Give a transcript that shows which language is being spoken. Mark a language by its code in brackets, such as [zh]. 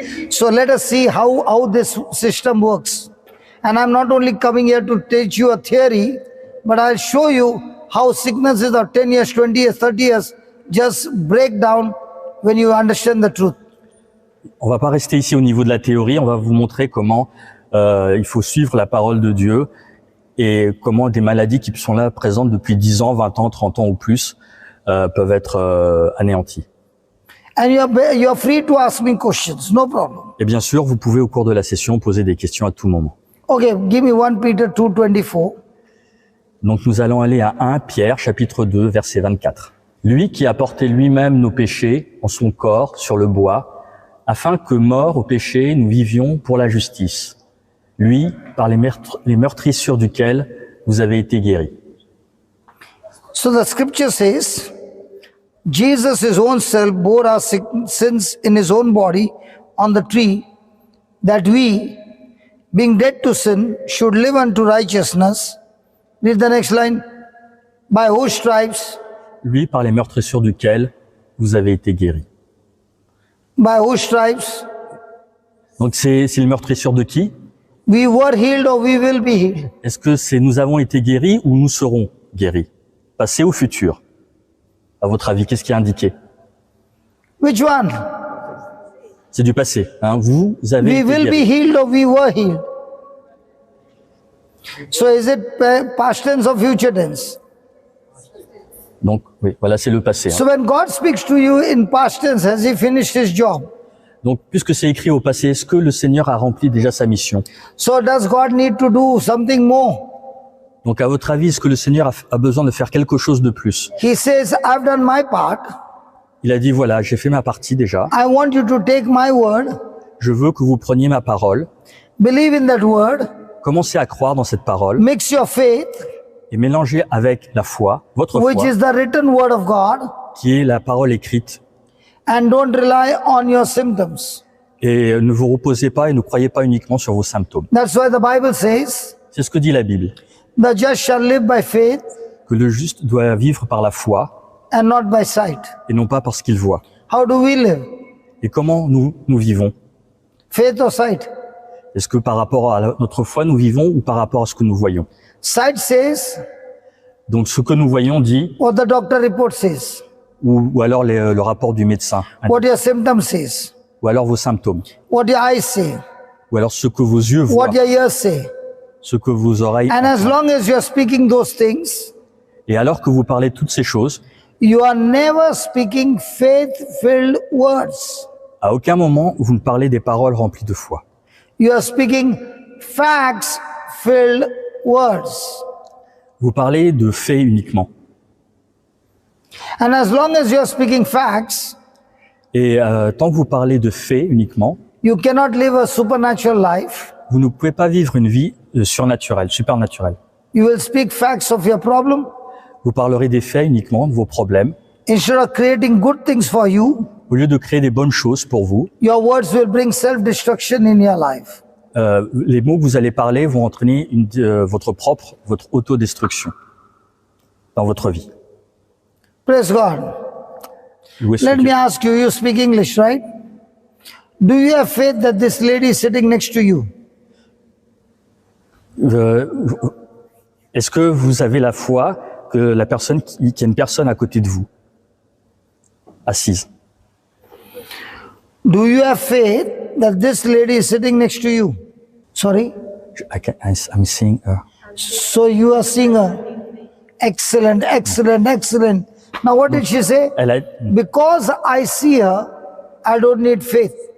[en] So let us see how this system works. And I'm not only coming here to teach you a theory, but I'll show you how sicknesses of 10 years, 20 years, 30 years just break down when you understand the truth. [fr] On va pas rester ici au niveau de la théorie, on va vous montrer comment il faut suivre la parole de Dieu et comment des maladies qui sont là présentes depuis 10 ans, 20 ans, 30 ans ou plus peuvent être anéanties. [en] And you're free to ask me questions, no problem. [fr] Et bien sûr, vous pouvez au cours de la session poser des questions à tout moment. [en] Okay, give me 1 Peter 2:24. [fr] Donc nous allons aller à 1 Pierre chapitre 2 verset 24. Lui qui a porté lui-même nos péchés en son corps sur le bois, afin que morts au péché, nous vivions pour la justice. Lui, par les meurtrissures duquel vous avez été guéris. [en] So the scripture says, Jesus his own self bore our sins in his own body on the tree, that we, being dead to sin, should live unto righteousness. Read the next line. By whose stripes? [fr] Lui, par les meurtrissures duquel vous avez été guéris. [en] By whose stripes? [fr] Donc c'est les meurtrissures de qui? [en] We were healed or we will be healed. [fr] Est-ce que c'est nous avons été guéris ou nous serons guéris? Passé ou futur? À votre avis, qu'est-ce qui est indiqué? [en] Which one? [fr] C'est du passé. Hein? Vous avez [en] We [fr] été [en] will be [fr] guéris. [en] healed or we were healed. So is it past tense or future tense? [fr] Donc oui, voilà, c'est le passé. Hein. [en] So when God speaks to you in past tense, has he finished his job? [fr] Donc puisque c'est écrit au passé, est-ce que le Seigneur a rempli déjà sa mission? [en] So does God need to do something more? [fr] Donc à votre avis, est-ce que le Seigneur a besoin de faire quelque chose de plus? [en] He says, I've done my part. [fr] Il a dit, voilà, j'ai fait ma partie déjà. [en] I want you to take my word, [fr] Je veux que vous preniez ma parole, [en] believe in that word, [fr] commencez à croire dans cette parole [en] mix your faith, [fr] et mélangez avec la foi, votre [en] which [fr] foi, [en] is the written word of God, [fr] qui est la parole écrite. [en] and don't rely on your symptoms. [fr] Et ne vous reposez pas et ne croyez pas uniquement sur vos symptômes. [en] That's why the Bible says, [fr] C'est ce que dit la Bible, [en] the just shall live by faith [fr] que le juste doit vivre par la foi [en] and not by sight. [fr] et non pas parce qu'il voit. [en] How do we live? [fr] Et comment nous vivons? [en] Faith or sight? [fr] Est-ce que par rapport à notre foi nous vivons ou par rapport à ce que nous voyons? [en] Sight says [fr] Donc ce que nous voyons dit, [en] what the doctor report says, [fr] ou alors le rapport du médecin, [en] what your symptoms says, [fr] ou alors vos symptômes, [en] what your eyes say, [fr] ou alors ce que vos yeux voient, [en] what your ears say. [fr] ce que vos oreilles [en] And as long as you're speaking those things, [fr] Et alors que vous parlez de toutes ces choses, [en] you are never speaking faith-filled words. [fr] à aucun moment vous ne parlez des paroles remplies de foi. [en] You are speaking facts-filled words. [fr] Vous parlez de faits uniquement. [en] And as long as you are speaking facts, [fr] Et tant que vous parlez de faits uniquement, [en] you cannot live a supernatural life. [fr] vous ne pouvez pas vivre une vie surnaturelle, supernaturelle. [en] You will speak facts of your problem. [fr] Vous parlerez des faits uniquement, de vos problèmes. [en] Instead of creating good things for you, [fr] Au lieu de créer des bonnes choses pour vous, [en] your words will bring self-destruction in your life. [fr] les mots que vous allez parler vont entraîner votre autodestruction dans votre vie. [en] Praise God. [fr] Loué soit [en] Let me [fr] Dieu. [en] ask you, you speak English, right? Do you have faith that this lady is sitting next to you? [fr] Est-ce que vous avez la foi que la personne qu'il y a une personne à côté de vous, assise? [en] Do you have faith that this lady is sitting next to you? Sorry? I'm seeing her. So you are seeing her. Excellent, excellent, excellent. Now what did she say? [fr] Elle a, [en] Because I see her, I don't need faith.